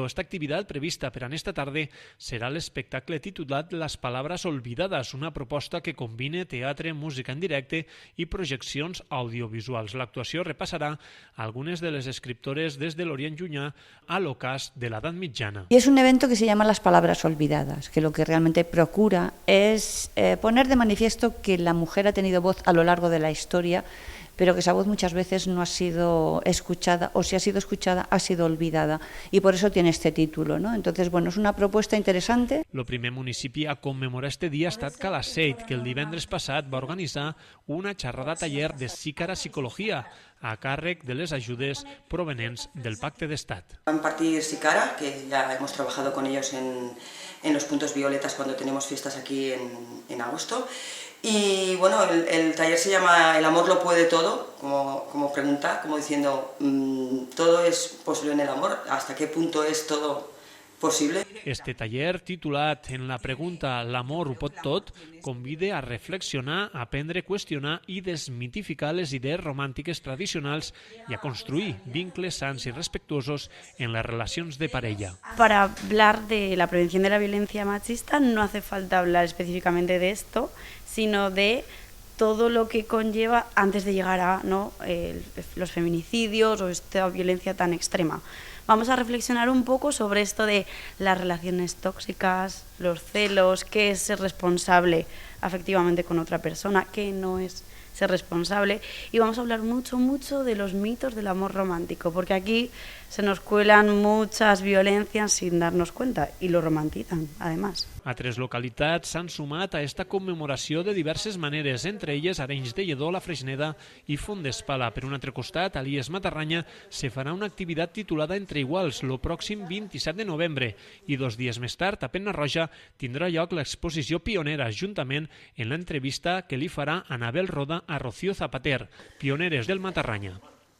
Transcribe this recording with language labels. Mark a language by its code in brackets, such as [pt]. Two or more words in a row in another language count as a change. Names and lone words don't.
[ca] Esta activitat prevista per a esta tarda serà l'espectacle titulat Las Palabras Olvidadas, una proposta que combina teatre, música en directe i projeccions audiovisuals. L'actuació repassarà algunes de les escriptores des de l'Orient Llunyà a l'ocàs de l'edat mitjana. [es] Y es un evento que se llama Las Palabras Olvidadas, que lo que realmente procura es poner de manifiesto que la mujer ha tenido voz a lo largo de la historia, pero que esa voz muchas veces no ha sido escuchada, o si ha sido escuchada, ha sido olvidada, y por eso tiene este título, ¿no? Entonces, bueno, es una propuesta interesante. [ca] El primer municipi a commemorar este dia ha estat Calaceit, que el divendres passat va organitzar una xerrada taller de Sícara Psicología a càrrec de les ajudes provenents del Pacte d'Estat. [es] Va a impartir Sícara, que ya hemos trabajado con ellos en los puntos violetas cuando tenemos fiestas aquí en agosto. Y bueno, el taller se llama El amor lo puede todo, como pregunta, como diciendo, todo es posible en el amor, ¿hasta qué punto es todo possible? [ca] Este taller, titulat en la pregunta L'amor ho pot tot, convida a reflexionar, a aprendre, qüestionar i desmitificar les idees romàntiques tradicionals i a construir vincles sans i respectuosos en les relacions de parella. [es] Para hablar de la prevención de la violencia machista no hace falta hablar específicamente de esto, sino de todo lo que conlleva antes de llegar a los feminicidios o esta violencia tan extrema. Vamos a reflexionar un poco sobre esto de las relaciones tóxicas, los celos, qué es ser responsable afectivamente con otra persona, qué no es ser responsable, y vamos a hablar mucho de los mitos del amor romántico, porque aquí se nos cuelan muchas violencias sin darnos cuenta y lo romantizan, además. [ca] Altres localitats s'han sumat a esta commemoració de diverses maneres, entre elles Arenys de Lledó, La Freixneda i Font d'Espala. Per un altre costat, a l'IES Matarranya se farà una activitat titulada Entre Iguals, el pròxim 27 de novembre, i 2 dies més tard, a Pena-roja, tindrà lloc l'exposició pionera, juntament en l'entrevista que li farà Anabel Roda a Rocío Zapater, pioneres del Matarranya.